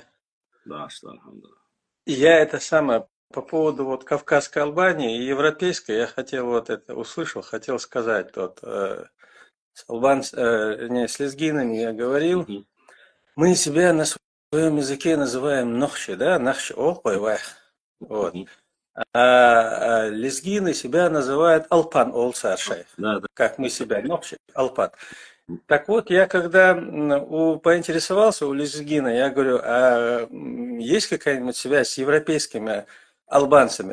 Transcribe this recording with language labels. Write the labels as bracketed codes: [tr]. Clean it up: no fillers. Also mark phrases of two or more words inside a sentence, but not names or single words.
[ru] Да, что, алхамдулилlah. Я это самое по поводу вот Кавказской Албании и европейской, я хотел вот это услышал, хотел сказать вот с лезгинами я говорил, Мгм. мы себя на своем языке называем нохчи, да, [ce] нахчи олпайвах, [ru] вот. Мгм. А лезгины себя называют алпан олсаршай, Да, да. как мы себя нохчи алпан. Так вот, я когда поинтересовался у лезгина, я говорю, а есть какая-нибудь связь с европейскими албанцами?